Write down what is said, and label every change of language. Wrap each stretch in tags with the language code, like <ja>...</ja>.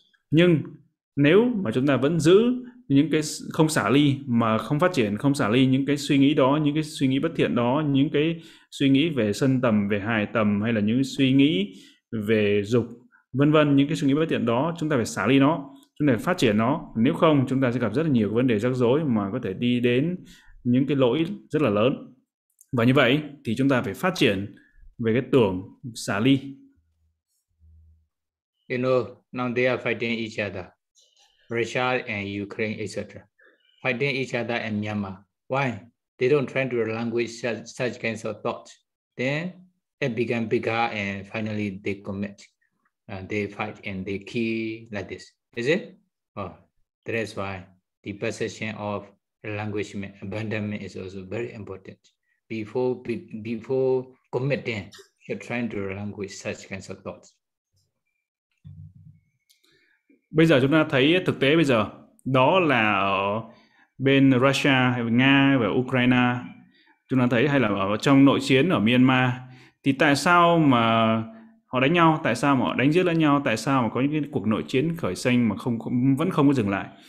<vi>Nhưng nếu mà chúng ta vẫn giữ những cái không xả ly, mà không phát triển, không xả ly những cái suy nghĩ đó, những cái suy nghĩ bất thiện đó, những cái suy nghĩ về sân tầm, về hài tầm, hay là những suy nghĩ về dục, vân vân, những cái suy nghĩ bất thiện đó, chúng ta phải xả ly nó, chúng ta phải phát triển nó. Nếu không, chúng ta sẽ gặp rất là nhiều vấn đề rắc rối mà có thể đi đến những cái lỗi rất là lớn. Và như vậy thì chúng ta phải phát triển về cái tưởng xả ly.</vi> <en>You know, now they are fighting each other. Russia and Ukraine, etc. Fighting each other in Myanmar. Why? They don't try to relinquish such kinds of thoughts. Then it became bigger and finally they commit. They fight and they kill like this. Is it? Oh, that is why the possession of relinquishment, abandonment is also very important. Before committing, you're trying to relinquish such kinds of thoughts.</en> <vi>Bây giờ chúng ta thấy thực tế bây giờ, đó là ở bên Russia, Nga và Ukraine, chúng ta thấy, hay là ở trong nội chiến ở Myanmar, thì tại sao mà họ đánh nhau, tại sao mà họ đánh giết lẫn nhau, tại sao mà có những cái cuộc nội chiến khởi sinh mà vẫn không có dừng lại?</vi>